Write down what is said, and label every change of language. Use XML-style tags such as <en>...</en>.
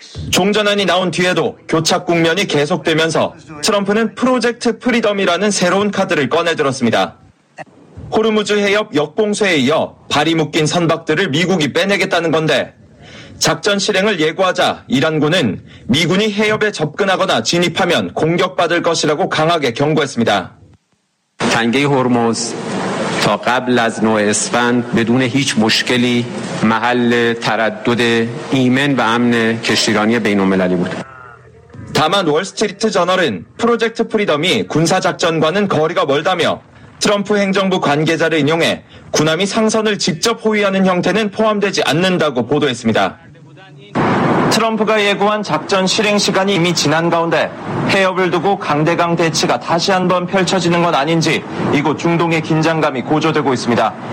<ko>종전안이 나온 뒤에도 교착 국면이 계속되면서 트럼프는 프로젝트 프리덤이라는 새로운 카드를 꺼내들었습니다. 호르무즈 해협 역봉쇄에 이어 발이 묶인 선박들을 미국이 빼내겠다는 건데 작전 실행을 예고하자 이란군은 미군이 해협에 접근하거나 진입하면 공격받을 것이라고 강하게 경고했습니다. 단계</ko> <fa>호르무즈 تا قبل از نوع اسفند بدون هیچ مشکلی محل تردد ایمن و امن کشتیرانی بین المللی بود.</fa> <ko>다만 월스트리트 저널은 프로젝트 프리덤이 군사 작전과는 거리가 멀다며 트럼프 행정부 관계자를 인용해 군함이 상선을 직접 호위하는 형태는 포함되지 않는다고 보도했습니다. 트럼프가 예고한 작전 실행 시간이 이미 지난 가운데 해협을 두고 강대강 대치가 다시 한번 펼쳐지는 건 아닌지 이곳 중동의 긴장감이 고조되고 있습니다.</ko>